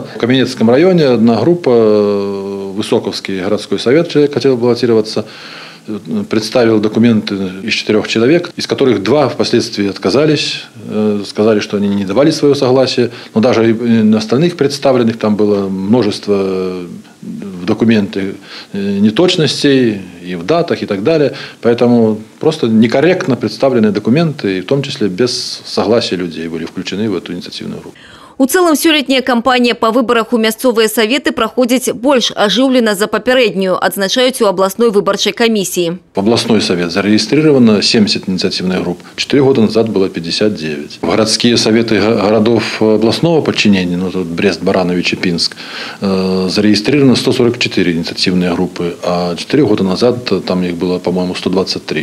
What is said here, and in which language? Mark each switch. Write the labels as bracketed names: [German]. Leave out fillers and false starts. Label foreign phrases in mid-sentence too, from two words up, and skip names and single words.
[Russian] В Каменецком районе одна группа, Высоковский городской совет, человек хотел баллотироваться, представил документы из 4 человек, из которых 2 впоследствии отказались, сказали, что они не давали своего согласия. Но даже и остальных представленных там было множество в документах неточностей и в датах и так далее. Поэтому просто некорректно представленные документы, и в том числе без согласия людей, были включены в эту инициативную группу. [Belarusian] У цэлым сёлетняя кампанія па выбарах у мясцовыя саветы праходзіць больш ажыўлена за папярэднюю, адзначаюць у областной выбарчай комиссии. [Russian] В областной совет зарегистрировано 70 инициативных групп. 4 года назад было 59. В городские советы городов областного подчинения, тут Брест, Баранович и Пинск, зарегистрировано 144 инициативные группы, а 4 года назад там их было, по-моему, 123.